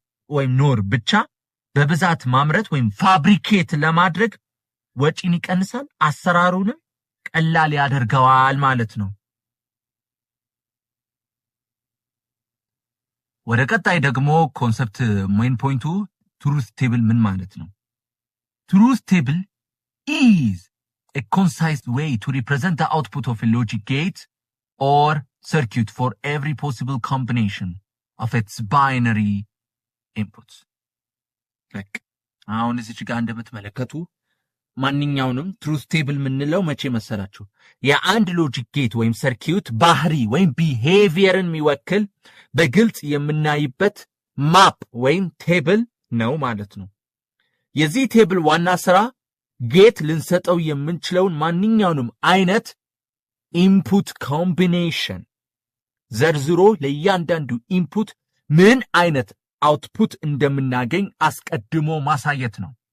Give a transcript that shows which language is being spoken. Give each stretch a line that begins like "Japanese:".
Amharic: ወይም ኖር ብቻ በብዛት ማምረት ወይም ፋብሪኬት ለማድረግ ወጪን ይቀንሳል፣ አሰራሩንም ቀላል ያደርገዋል ማለት ነው። ወደ ቀጣይ ደግሞ ኮንሰፕት ሜን ፖይንቱ ትሩዝ ቴብል ምን ማለት ነው?
English: ትሩዝ ቴብል is a concise way to represent the output of a logic gate or circuit for every possible combination of its binary inputs.
Amharic: አሁን እዚህ ጋር እንደምትመለከቱ ማንኛውንም ትሩዝ ቴብል ምንለው መቼ መሰላችሁ? የአንድ ሎጂክ ጌት ወይም ሰርኪዩት ባህሪ ወይም ቢሄቪየርን የሚወክል በግልጽ የምናይበት ማፕ ወይም ቴብል ነው ማለት ነው። የዚህ ቴብል ዋና ስራ ጌት ልንሰጠው የምንችለውን ማንኛውንም አይነት ኢንፑት ኮምቢኔሽን ዘርዝሮ ለእያንዳንዱ ኢንፑት ምን አይነት አውትፑት እንደምናገኝ አስቀድሞ ማሳየት ነው።